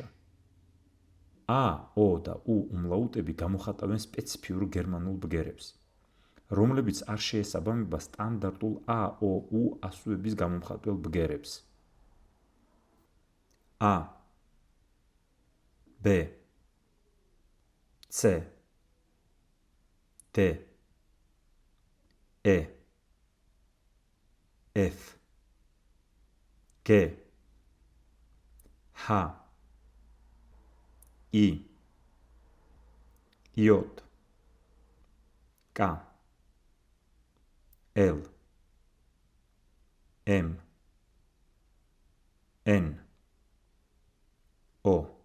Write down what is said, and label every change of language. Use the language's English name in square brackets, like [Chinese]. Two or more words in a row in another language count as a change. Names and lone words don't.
[Georgian] ა, ო და უ უმლაუტები გამოხატავენ სპეციფიურ გერმანულ ბგერებს, რომლებიც არ შეესაბამება სტანდარტულ ა, ო, უ ასოების გამომხატველ ბგერებს. ა, ბ, [German] C, D, E, F, G, H, I, J, K, L, M, N, O,